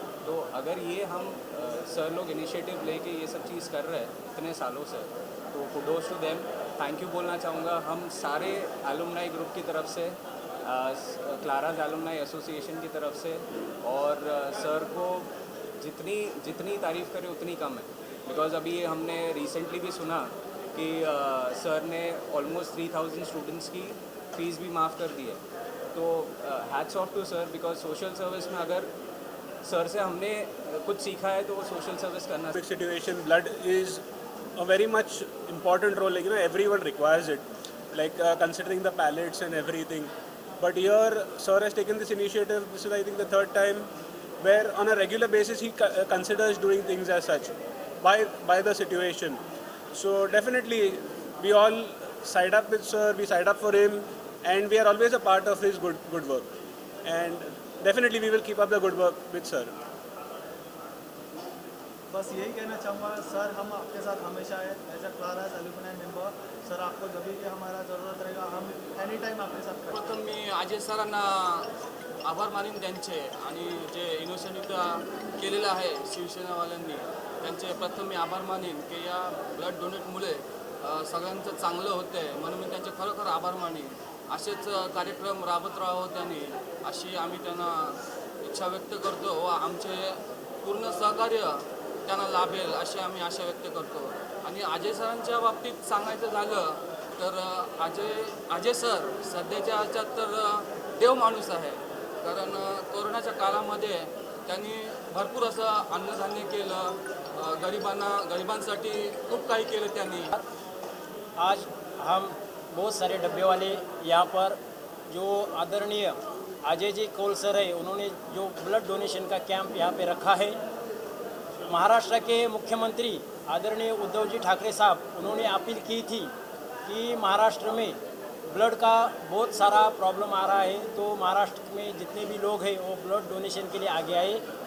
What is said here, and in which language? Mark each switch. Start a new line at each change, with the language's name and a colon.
Hindi: तो अगर ये हम सर लोग इनिशिएटिव लेके ये सब चीज़ कर रहे हैं इतने सालों से, तो
English: kudos to them, thank you
Hindi: बोलना चाहूँगा हम सारे एलुमनाई ग्रुप की तरफ से, क्लाराज एलुमनाई एसोसिएशन की तरफ से, और सर को जितनी तारीफ़ करें उतनी कम है। बिकॉज अभी हमने रिसेंटली भी सुना कि सर ने ऑलमोस्ट 3000 स्टूडेंट्स की फ़ीस भी माफ़ कर दी है। तो
English: hats off to sir,
Hindi: because social service में अगर सर से हमने कुछ सीखा है तो वो सोशल सर्विस करना।
English: Situation, blood is a very much important role, like, you know, everyone requires it, like considering the pallets and everything. But here sir has taken this initiative. This is, I think, the third time where on a regular basis he considers doing things as such by the situation. So definitely we all side up with sir, we side up for him, and we are always a part of his good work, and definitely we will keep up the good work with sir.
Hindi: बस यही कहना चाहूँगा sir, हम आपके साथ हमेशा है
English: As a Clara's alumni member.
Hindi: Sir आपको जब भी हमारा ज़रूरत रहेगा हम
English: any time
Hindi: आपके साथ खड़े हैं।
Marathi: प्रथम मी अजय सरांना आभार मानेन त्यांचे, आणि जे इनिशिएटिव्ह केलेलं आहे शिवसेनावाल्यांनी त्यांचे प्रथम मी आभार मानेन की या ब्लड डोनेटमुळे सगळ्यांचं चांगलं होतं आहे, म्हणून मी त्यांचे खरोखर आभार मानेन। असेच कार्यक्रम राबत राहावं त्यांनी, अशी आम्ही त्यांना इच्छा व्यक्त करतो व आमचे पूर्ण सहकार्य त्यांना लाभेल अशी आम्ही आशा व्यक्त करतो। आणि अजय सरांच्या बाबतीत सांगायचं झालं तर अजय सर सध्याच्या ह्याच्यात तर देव माणूस आहे, कारण कोरोनाच्या काळामध्ये त्यांनी भरपूर असं अन्नधान्य केलं, गरिबांसाठी खूप काही केलं त्यांनी।
Hindi: आज हम बहुत सारे डब्बे वाले यहाँ पर जो आदरणीय अजय जी कौल सर है, उन्होंने जो ब्लड डोनेशन का कैंप यहाँ पे रखा है। महाराष्ट्र के मुख्यमंत्री आदरणीय उद्धव जी ठाकरे साहब, उन्होंने अपील की थी कि महाराष्ट्र में ब्लड का बहुत सारा प्रॉब्लम आ रहा है, तो महाराष्ट्र में जितने भी लोग हैं वो ब्लड डोनेशन के लिए आगे आए।